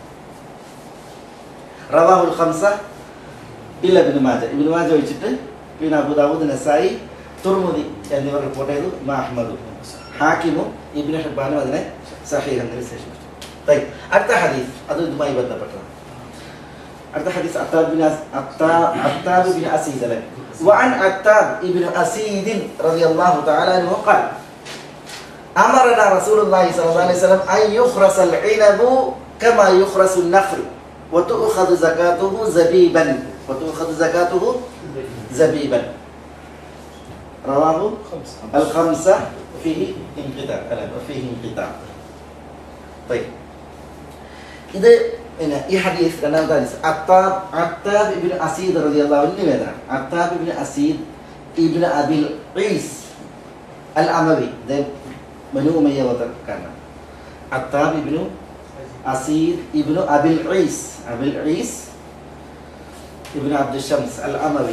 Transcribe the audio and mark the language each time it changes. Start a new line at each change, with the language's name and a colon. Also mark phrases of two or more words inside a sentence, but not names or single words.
Arabic: رواه الخمسة إلا ابن ماجه
Malayalam: ഒഴിച്ചിട്ട് പിന്നെ അബൂ ദാവൂദ്, നസായി, തുർമുദി എന്നിവർ റിപ്പോർട്ട് ചെയ്തു. അഹ്മദും ഹാക്കിമും ഇബ്നു ഹിബ്ബാനും അതിനെ സഹീഹ് എന്ന് വിശേഷിപ്പിച്ചു. അടുത്ത ഹദീസ് അത് ഇതുമായി ബന്ധപ്പെട്ടതാണ്. അടുത്ത ഹദീസ് അത്താബ് ബിൻ അസീദ് അല്ലേ.
Arabic: وعن عتاب ابن أسيد رضي الله تعالى عنه قال أمرنا رسول الله صلى الله عليه وسلم أن يخرس العنب كما يخرس النخل وتؤخذ زكاته زبيبا رواه الخمسة فيه انقطاع.
Malayalam: طيب ഇത് പിന്നെ ഈ ഹദീസ് രണ്ടാമത്തെ ഹദീസ് അത്താബ് ഇബ്നു അസീദ്
Arabic: رضي الله عنه
Malayalam: നിവേദനം. അത്താബ് ഇബ്നു അസീദ് ഇബ്നു അബിൽ ഖൈസ് അൽ അമവി, ബനു ഉമയ്യ ഗോത്രക്കാരനാണ്. അത്താബ് ഇബ്നു അസീദ് ഇബ്നു അബിൽ ഖൈസ് ഇബ്നു അബ്ദുൽ ഷംസ് അൽ അമവി.